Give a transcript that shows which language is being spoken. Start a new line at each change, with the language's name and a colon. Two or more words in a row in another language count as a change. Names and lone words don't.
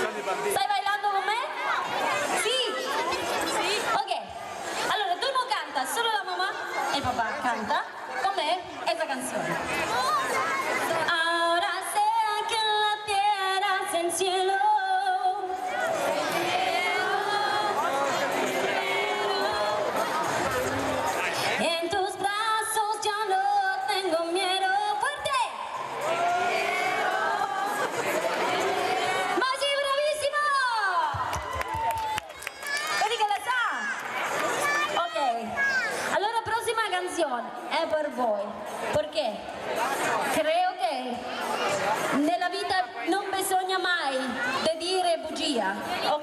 Italian: ¿Stai bailando con me? Sì? Sì? Ok. Allora, tu non canta, solo la mamma e il papà canta con me esta canzone.
Spanish: Ahora sea que en la tierra sea el cielo. En tus brazos ya no tengo miedo. ¡Fuerte!
Italian: ¡Ma sei bravissimo! Vedi che la sa? Ok, allora prossima canzone è per voi, perché creo che nella vita non bisogna mai di dire bugia, ok?